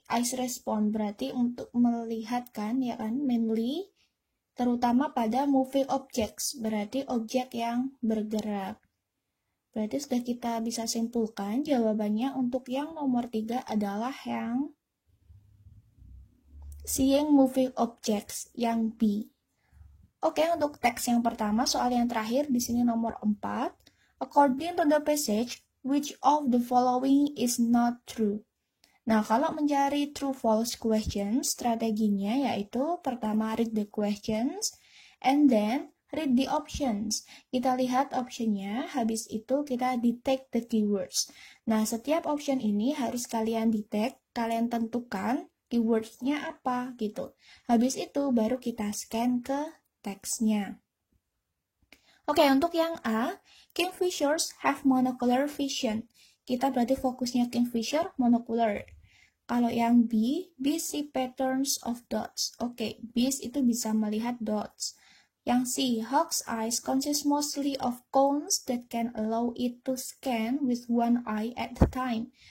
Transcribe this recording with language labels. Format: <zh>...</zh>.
<en>Eyes response,</en> <id>berarti untuk melihat kan, ya kan,</id> <en>mainly</en> <id>terutama pada</id> <en>moving objects,</en> <id>berarti objek yang bergerak. Berarti sudah kita bisa simpulkan jawabannya untuk yang nomor 3 adalah yang</id> <en>seeing moving objects,</en> <id>yang B. Oke, untuk teks yang pertama, soal yang terakhir di sini nomor 4.</id> <en>According to the passage, which of the following is not true?</en> <id>Nah, kalau mencari</id> <en>true-false questions,</en> <id>strateginya yaitu pertama</id> <en>read the questions, and then read the options.</en> <id>Kita lihat optionnya, habis itu kita</id> <en>detect the keywords.</en> <id>Nah, setiap option ini harus kalian detect, kalian tentukan keywordsnya apa gitu. Habis itu baru kita scan ke teksnya. Oke, untuk yang A,</id> <en>kingfishers have monocular vision.</en> <id>Kita berarti fokusnya kingfisher monocular. Kalau yang B,</id> <en>bees see patterns of dots.</en> <id>Oke, bees itu bisa melihat dots. Yang C,</id> <en>hawk's eyes consist mostly of cones that can allow it to scan with one eye at a time.</en>